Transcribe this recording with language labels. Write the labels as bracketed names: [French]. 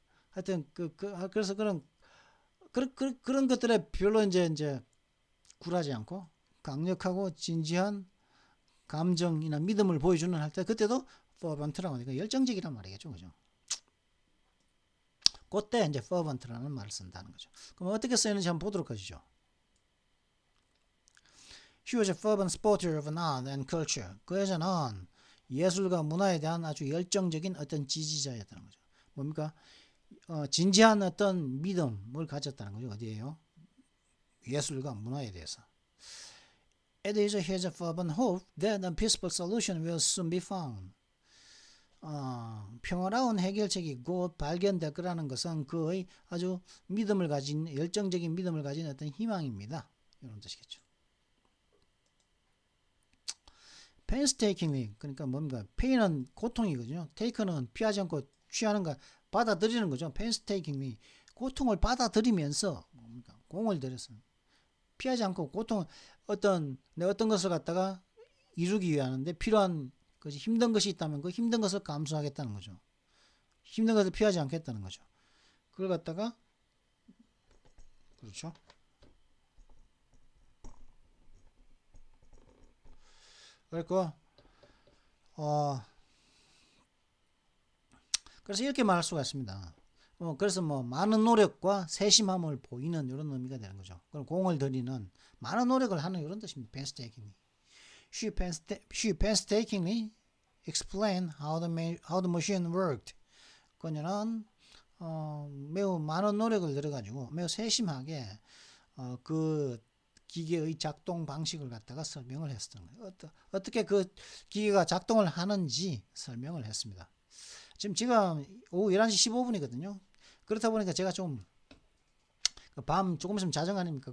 [Korean] 하여튼 그래서 그런 것들에 별로 이제 굴하지 않고 강력하고 진지한 감정이나 믿음을 보여주는 할 때 그때도 fervent라고 하니까 열정적이란 말이겠죠, 그죠? 그때 이제 fervent라는 말을 쓴다는 거죠. 그럼 어떻게 쓰이는지 한번 보도록 하시죠. [English] She was a fervent supporter of art and culture. [Korean] 그 여자는 예술과 문화에 대한 아주 열정적인 어떤 지지자였다는 거죠. 뭡니까? 진지한 어떤 믿음을 가졌다는 거죠. 어디에요? 예술과 문화에 대해서. [English] It is his fervent hope that a peaceful solution will soon be found. [Korean] 평화로운 해결책이 곧 발견될 거라는 것은 그의 아주 믿음을 가진 열정적인 믿음을 가진 어떤 희망입니다. 이런 뜻이겠죠. painstakingly 그러니까 뭡니까? pain은 고통이거든요. take는 피하지 않고 취하는 거 받아들이는 거죠. painstakingly 고통을 받아들이면서 뭡니까? 공을 들여서 피하지 않고 고통 어떤 것을 갖다가 이루기 위하는데 필요한 것이 힘든 것이 있다면 그 힘든 것을 감수하겠다는 거죠. 힘든 것을 피하지 않겠다는 거죠. 그걸 갖다가 그렇죠. 그러니까 그래서 이렇게 말할 수가 있습니다. 그래서 뭐 많은 노력과 세심함을 보이는 이런 의미가 되는 거죠. 그럼 공을 들이는 많은 노력을 하는 이런 뜻입니다. [English] painstakingly. She painstakingly explained how the machine worked. [Korean] 그녀는 매우 많은 노력을 들여가지고 매우 세심하게 그 기계의 작동 방식을 갖다가 설명을 했었던 거예요. 어떻게 그 기계가 작동을 하는지 설명을 했습니다. 지금 오후 11시 15분이거든요. 그렇다 보니까 제가 좀 밤 조금 있으면 자정 아닙니까?